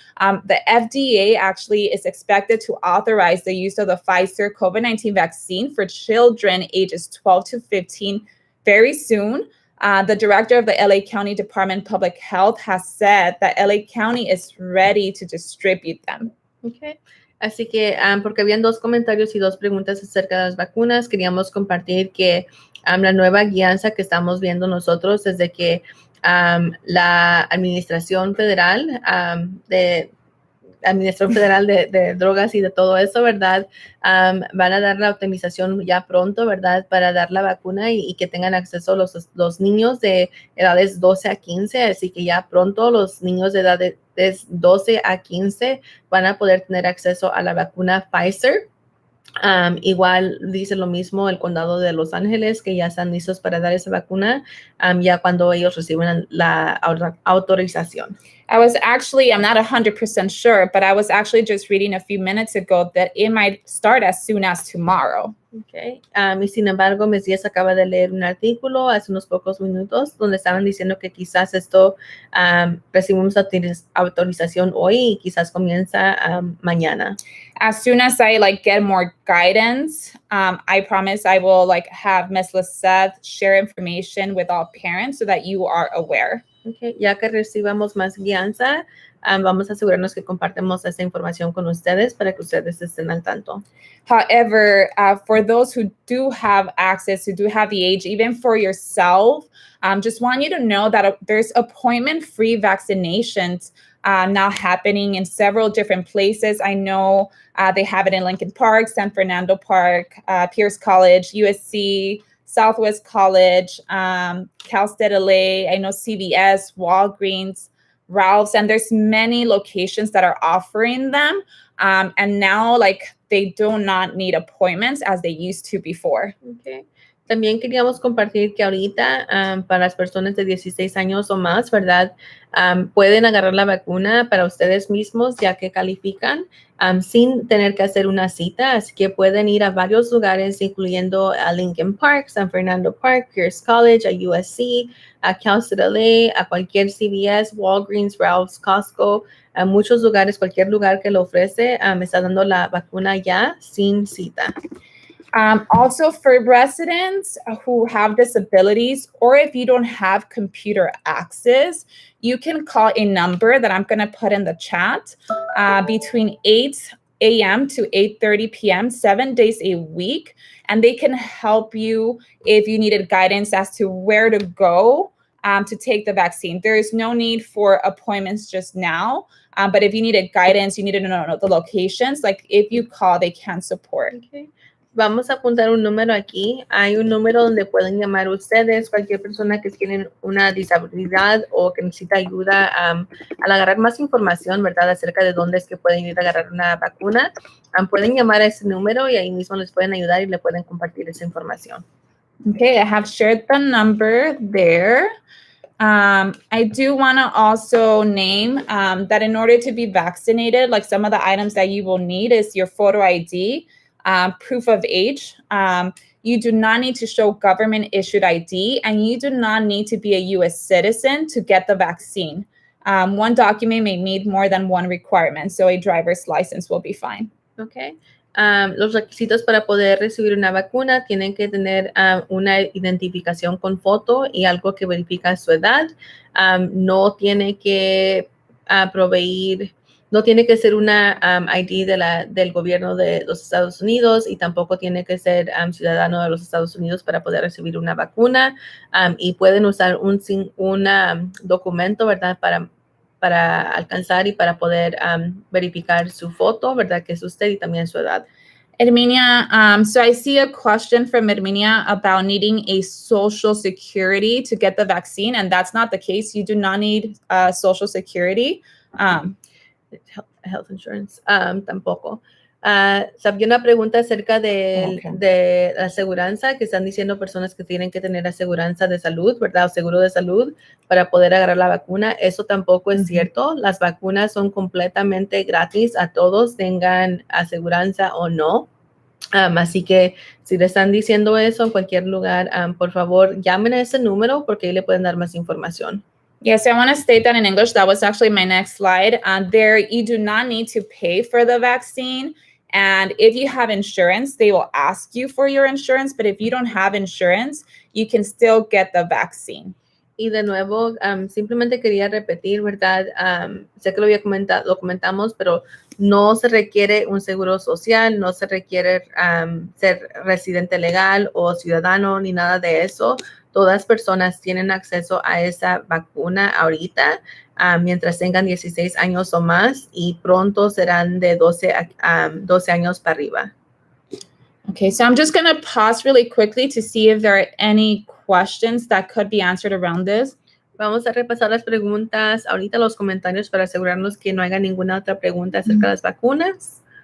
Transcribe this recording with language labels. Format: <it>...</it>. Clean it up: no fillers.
<en>The FDA actually is expected to authorize the use of the Pfizer COVID-19 vaccine for children ages 12 to 15 very soon. The director of the LA County Department of Public Health has said that LA County is ready to distribute them. Okay.</en> <es>Así que, porque habían 2 comentarios y 2 preguntas acerca de las vacunas, queríamos compartir que la nueva guianza que estamos viendo nosotros es de que la Administración Federal de Drogas y de todo eso, ¿verdad? Van a dar la autorización ya pronto, ¿verdad? Para dar la vacuna y que tengan acceso los niños de edades 12 a 15. Así que ya pronto los niños de edades 12 a 15 van a poder tener acceso a la vacuna Pfizer. Igual dice lo mismo el condado de Los Ángeles, que ya están listos para dar esa vacuna ya cuando ellos reciben la autorización.</es> <en>I'm not 100% sure, but I was actually just reading a few minutes ago that it might start as soon as tomorrow.</en> <es>Okay. Y sin embargo, Ms. Díaz acaba de leer un artículo hace unos pocos minutos donde estaban diciendo que quizás esto recibimos autorización hoy y quizás comienza mañana.</es> <en>As soon as I get more guidance, I promise I will have Ms. Lissette share information with all parents so that you are aware. Okay.</en> <es>Ya que recibamos más guianza, vamos a asegurarnos que compartemos esa información con ustedes para que ustedes estén al tanto.</es> <en>However, for those who do have access, who do have the age, even for yourself, just want you to know that there's appointment-free vaccinations now happening in several different places. I know they have it in Lincoln Park, San Fernando Park, Pierce College, USC, Southwest College, Cal State LA, I know CVS, Walgreens, Ralph's, and there's many locations that are offering them. And now they do not need appointments as they used to before. Okay.</en> <es>También queríamos compartir que ahorita para las personas de 16 años o más, ¿verdad? Pueden agarrar la vacuna para ustedes mismos ya que califican sin tener que hacer una cita. Así que pueden ir a varios lugares, incluyendo a Lincoln Park, San Fernando Park, Pierce College, a USC, a Cal State LA, a cualquier CVS, Walgreens, Ralph's, Costco, a muchos lugares, cualquier lugar que lo ofrece, está dando la vacuna ya sin cita.</es> <en>Also for residents who have disabilities, or if you don't have computer access, you can call a number that I'm going to put in the chat between 8 a.m. to 8:30 p.m., 7 days a week, and they can help you if you needed guidance as to where to go to take the vaccine. There is no need for appointments just now, but if you needed guidance, you needed to know the locations, if you call, they can support. Okay.</en> <es>Vamos a apuntar un número aquí. Hay un número donde pueden llamar ustedes, cualquier persona que tiene una disabilidad o que necesita ayuda al agarrar más información, ¿verdad? Acerca de dónde es que pueden ir a agarrar una vacuna. Pueden llamar a ese número y ahí mismo les pueden ayudar y le pueden compartir esa información.</es> <en>Okay, I have shared the number there. I do want to also name that in order to be vaccinated, like some of the items that you will need is your photo ID, proof of age. You do not need to show government issued ID, and you do not need to be a U.S. citizen to get the vaccine. One document may meet more than one requirement, so a driver's license will be fine. Okay.</en> <es>Los requisitos para poder recibir una vacuna tienen que tener una identificación con foto y algo que verifica su edad. No tiene que proveer, no tiene que ser una ID del gobierno de los Estados Unidos y tampoco tiene que ser ciudadano de los Estados Unidos para poder recibir una vacuna. Y pueden usar un documento, ¿verdad? Para alcanzar y para poder verificar su foto, ¿verdad? Que es usted y también su edad.</es> <en>Herminia, so I see a question from Herminia about needing a social security to get the vaccine, and that's not the case. You do not need social security. Health insurance,</en> <es>tampoco. Había una pregunta acerca de la aseguranza, que están diciendo personas que tienen que tener aseguranza de salud, ¿verdad? O seguro de salud para poder agarrar la vacuna. Eso tampoco es cierto. Las vacunas son completamente gratis a todos, tengan aseguranza o no. Así que si le están diciendo eso en cualquier lugar, por favor, llamen a ese número porque ahí le pueden dar más información.</es> <en>Yes, I want to state that in English. That was actually my next slide. There, you do not need to pay for the vaccine. And if you have insurance, they will ask you for your insurance. But if you don't have insurance, you can still get the vaccine.</en> <es>Y de nuevo, simplemente quería repetir, ¿verdad? Sé que lo comentamos, pero no se requiere un seguro social, no se requiere ser residente legal o ciudadano ni nada de eso. Todas personas tienen acceso a esa vacuna ahorita, mientras tengan 16 años o más, y pronto serán de 12 años para arriba.</es> <en>Okay, so I'm just going to pause really quickly to see if there are any questions that could be answered around this.</en> <es>Vamos a repasar las preguntas ahorita, los comentarios, para asegurarnos que no haya ninguna otra pregunta acerca de las vacunas.</es>